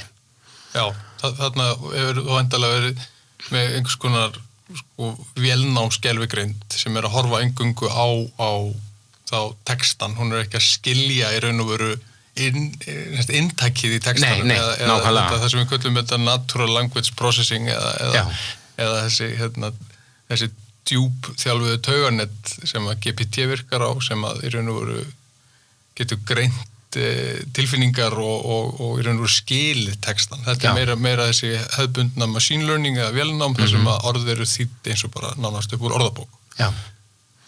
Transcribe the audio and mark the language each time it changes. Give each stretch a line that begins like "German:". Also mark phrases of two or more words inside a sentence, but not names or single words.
Icelandic: Já, þarna hefur þú endalega verið með einhvers konar vélnámsgervigreind sem að horfa eingöngu á þá textan, hún ekki að skilja í raun og veru inntakið í textanum eða það sem við köllum þetta
English: natural language processing
Icelandic: eða þessi djúp þjálfuðu tauganett sem að GPT virkar á sem að í raun og veru getur greint tilfinningar og í raun og veru skilið textan. Þetta meira þessi hefðbundna
English: machine learning
Icelandic: eða vélnám þar sem að orð eru þýdd eins og bara nánast upp úr orðabók.